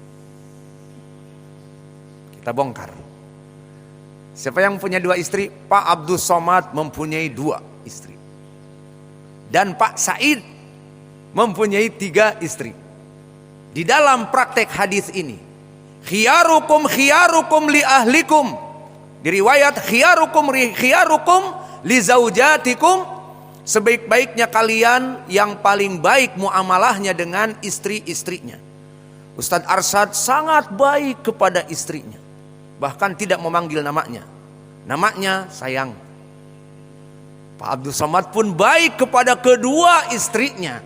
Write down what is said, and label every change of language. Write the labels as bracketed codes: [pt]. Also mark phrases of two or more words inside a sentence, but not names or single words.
[id] Kita bongkar. Siapa yang punya dua istri? Pak Abdul Somad mempunyai dua istri. Dan Pak Said mempunyai 3 istri. Di dalam praktek hadis ini, [ar] خياركم لأهلكم, [id] diriwayat [ar] خياركم لزوجاتكم, [id] sebaik-baiknya kalian yang paling baik muamalahnya dengan istri-istrinya. Ustadz Arsyad sangat baik kepada istrinya, bahkan tidak memanggil namanya sayang. Pak Abdul Somad pun baik kepada kedua istrinya.